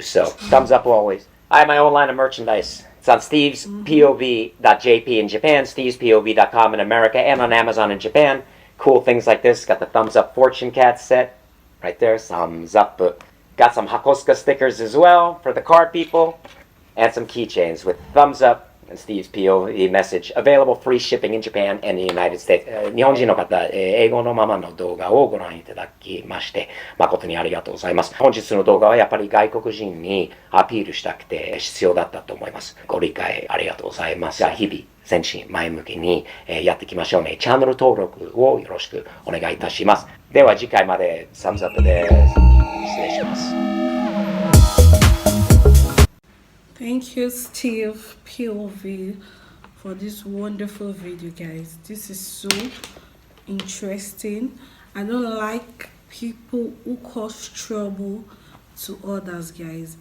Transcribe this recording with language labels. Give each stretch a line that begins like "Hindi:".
English: So, thumbs up always. I have my own line of merchandise. It's on stevespov.jp in Japan, stevespov.com in America, and on Amazon in Japan. Cool things like this. Got the thumbs up fortune cat set right there. Thumbs up. Got some Hakosuka stickers as well for the car people. And some keychains with thumbs up and Steve's POV message. Available free shipping in Japan and the United States.
Japanese: 日本人の方、英語のままの動画をご覧いただきまして、誠にありがとうございます。本日の動画はやっぱり外国人にアピールしたくて必要だったと思います。ご理解ありがとうございます。じゃあ日々、前進前向きにやっていきましょうね。チャンネル登録をよろしくお願いいたします。では次回までサムズアップです。失礼します。
English: Thank you, Steve POV, for this wonderful video, guys. This is so interesting. I don't like people who cause trouble to others, guys.